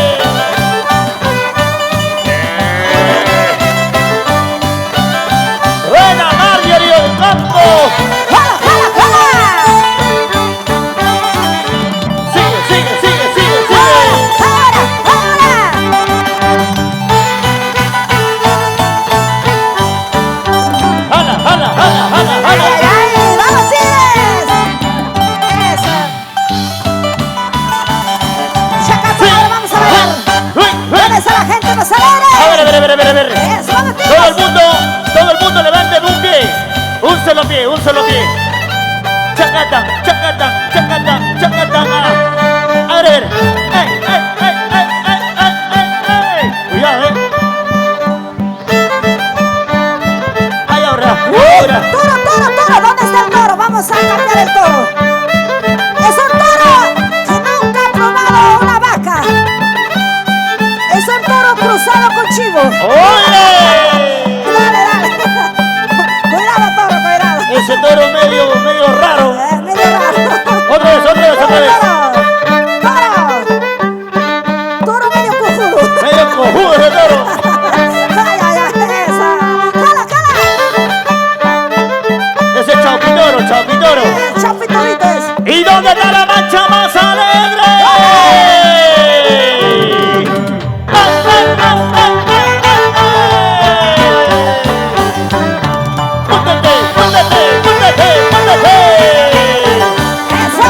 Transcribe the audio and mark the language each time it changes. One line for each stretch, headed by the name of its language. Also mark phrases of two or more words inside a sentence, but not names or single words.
Spanish: Buena Marjorie Ocampo. ¡Jala, jala, jala! Sigue, sigue, sigue, sigue, sigue. ¡Ahora, ahora! Jala, jala, jala, jala, ¡Ay, jala. ay, ay! ¡Vamos, Tigres! ¡Eso! ¡Chacata, ahora vamos a bailar! ¿Dónde está la gente más A ver, alegre? a ver, a ver, a ver, a ver. ¡Eso, vamos, Todo el Tigres! mundo levante un pie. Un solo pie, un solo pie. Chacatán, chacatán, chacatán, chacatán. A ver, a ver. ¡Ey, ey, ey, ey, ey, ey, ey, ey! Cuidado, Ay, ahora, ahora. ¡Toro, toro, toro! ¿Dónde está el toro? Vamos a cambiar el toro. Es un toro que nunca ha probado una vaca. Es un toro cruzado con chivo. ¡Oye! Dale, dale. Cuidado, toro, cuidado. Ese toro medio raro. Medio raro. Otra vez, otra vez, otra vez. Toro. Toro medio cojudo. Medio cojudo ese toro. Ay, ay, ay, esa. Jala, jala. Ese chaupitoro, chaupitoro. Chapitoritos. ¿Y dónde está la mancha más alegre? ¡Póntete, póntete, póntete, póntete! Esa.